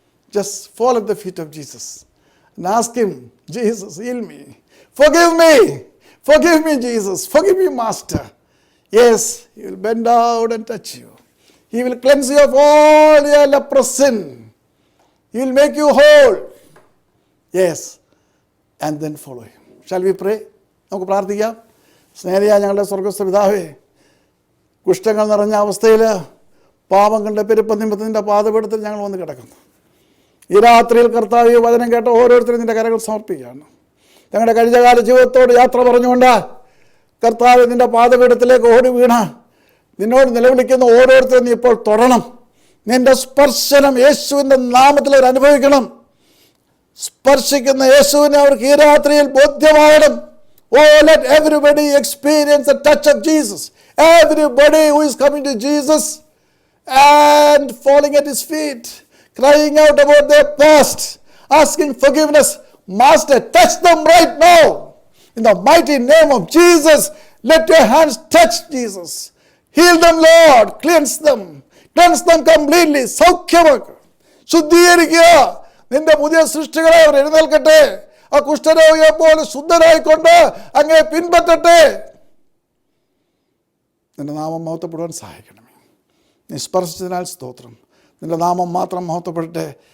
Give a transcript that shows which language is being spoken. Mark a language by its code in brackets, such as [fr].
[en] Just fall at the feet of Jesus and ask him, Jesus, heal me. Forgive me. Forgive me, Jesus. Forgive me, Master. Yes, he will bend down and touch you. He will cleanse you of all your leprous sin. He will make you whole. Yes, and then follow him. Shall we pray? [ml] നമുക്ക് പ്രാർത്ഥിക്കാം. സ്നേഹിതയായ ഞങ്ങളുടെ സ്വർഗ്ഗസ്ഥ പിതാവേ, കുഷ്ഠങ്ങൾ നിറഞ്ഞ അവസ്ഥയിൽ പാപങ്ങളുടെ പെരുപ്പം നിമിത്തത്തിൻ്റെ പാദപീഠത്തിൽ ഞങ്ങൾ വന്ന് കിടക്കുന്നു. ഈ രാത്രിയിൽ കർത്താവ് ഈ വചനം കേട്ട ഓരോരുത്തരും നിൻ്റെ കരകൾ സമർപ്പിക്കുകയാണ്. ഞങ്ങളുടെ കഴിഞ്ഞകാല ജീവിതത്തോട് യാത്ര പറഞ്ഞുകൊണ്ട് കർത്താവ് നിൻ്റെ പാദപീഠത്തിലേക്ക് ഓടി വീണ നിന്നോട് നിലവിളിക്കുന്ന ഓരോരുത്തരും നീ ഇപ്പോൾ തൊടണം. നിൻ്റെ സ്പർശനം യേശുവിൻ്റെ നാമത്തിൽ അവർ അനുഭവിക്കണം. സ്പർശിക്കുന്ന യേശുവിനെ അവർക്ക് ഈ രാത്രിയിൽ ബോധ്യമാകണം. [en] Oh, let everybody experience the touch of Jesus. Everybody who is coming to Jesus and falling at his feet, crying out about their past, asking forgiveness. Master, touch them right now. In the mighty name of Jesus, let your hands touch Jesus. Heal them, Lord. Cleanse them. Cleanse them completely. [ml] സൗഖ്യമാക്കുക, ശുദ്ധീകരിക്കുക. നിന്റെ പുതിയ സൃഷ്ടികളെ അവർ എഴുന്നേൽക്കട്ടെ. ആ കുഷ്ഠരോഗിയെ പോലെ ശുദ്ധരായിക്കൊണ്ട് അങ്ങേ പിൻപറ്റട്ടെ. നിന്റെ നാമം മഹത്വപ്പെടുവാൻ സഹായിക്കണമേ. നീ സ്പർശിച്ചതിനാൽ സ്തോത്രം. നിന്റെ നാമം മാത്രം മഹത്വപ്പെടട്ടെ.